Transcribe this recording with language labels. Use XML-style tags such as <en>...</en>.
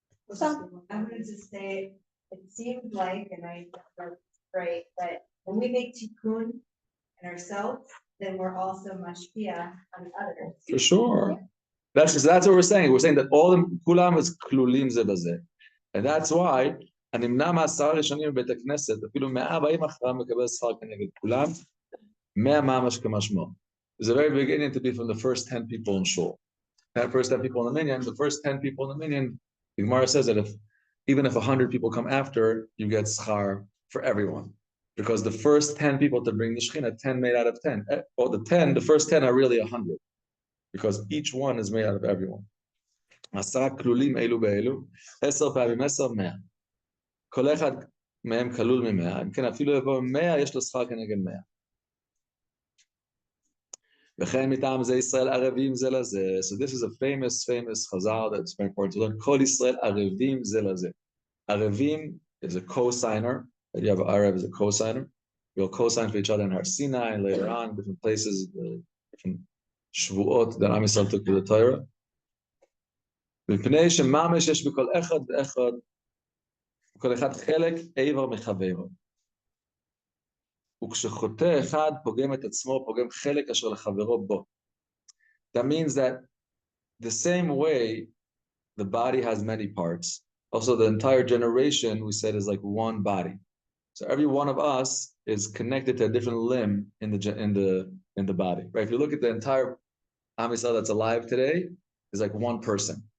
<en>So I wanted to say, it seems like, and I that's great, that when we make tikkun in ourselves, then we're also mashpia on others. For sure. That's what we're saying. We're saying that all the kulam is klulim ze bazeh.</en> <he>And that's why הנמנע מ10 ראשונים בבית הכנסת, אפילו 100 הבאים אחריהם מקבל שכר כנגד כולם, 100 ממש כמשמעו.</he> <en>There's a very big Indian to be from the first 10 people in shul. That first 10 people in the minyan, the first 10 people in the minyan, the Gemara says that even if 100 people come after, you get schar for everyone. Because the first 10 people to bring the Shekhinah, 10 made out of 10. Or the first 10 are really 100. Because each one is made out of everyone.</en> <he>10 כלולים אלו באלו, 10 פעמים 10, 100. כל אחד מהם כלול מ100, אם כן אפילו יבוא 100, יש לו שכר כנגד 100. וכן מטעם זה ישראל ערבים זה לזה.</he> <en>So this is a famous chazal that's very important to learn.</en> <he>כל ישראל ערבים זה לזה.</he> <en>ערבים is a co-signer. You have Arab as a co-signer. We'll co-sign for each other in Har Sinai and later on, different places, different shvuot that Am Yisrael took to the Torah.</en> <he>מפני שממש יש בכל אחד ואחד, בכל אחד חלק איבר מחברו. וכשחוטא אחד פוגם את עצמו, פוגם חלק אשר לחברו בו.</he> <en>That means that the same way the body has many parts, also the entire generation, we said, is like one body. So every one of us is connected to a different limb in the body, right? If you look at the entire Am Yisrael that's alive today, is like one person.</en>